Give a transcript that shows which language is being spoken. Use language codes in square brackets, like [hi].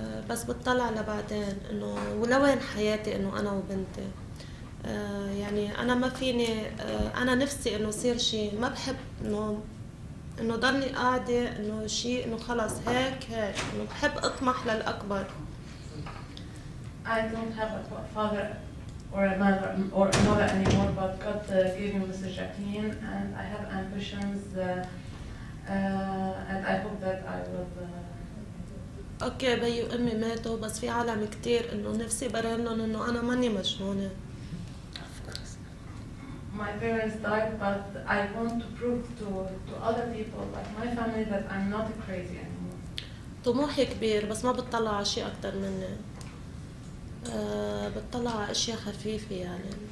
[ar] بس بتطلع لبعدين إنه ولوين حياتي إنه أنا وبنتي. يعني أنا ما فيني، أنا نفسي إنه يصير شيء، ما بحب إنه ضلني قاعدة إنه شيء إنه خلاص هيك إنه بحب أطمح للأكبر. [en] I don't have a father or a mother anymore, but God gave me Mrs. Jacqueline, and I have ambitions, and I hope that I will. [ar] أوكي بيي وأمي ماتوا بس في عالم كتير إنه نفسي برهنهم إنه أنا ماني مجنونة. [en] My parents died, but I want to prove to other people, like my family, that I'm not crazy anymore. [ar] طموحي كبير بس ما بتطلع على شيء أكتر مني. بتطلع على أشياء خفيفة يعني.